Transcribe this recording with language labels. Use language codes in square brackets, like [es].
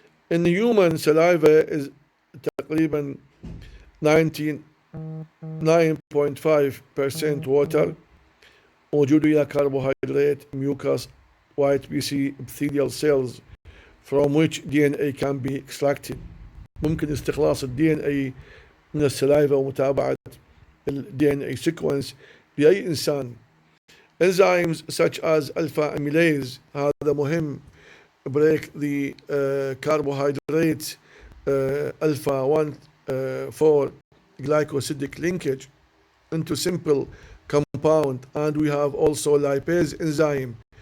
[en] In the human saliva is تقريبا 99.5% water. [ar] موجود وياه [en] carbohydrate, mucus, white BC epithelial cells from which DNA can be extracted. [ar] ممكن استخلاص DNA من السلايفا ومتابعة [en] DNA sequence [ar] لأي إنسان. [en] Enzymes such as alpha amylase [ar] هذا مهم [en] break the carbohydrate alpha 1 4 glycosidic linkage into simple compound, and we have also lipase enzyme.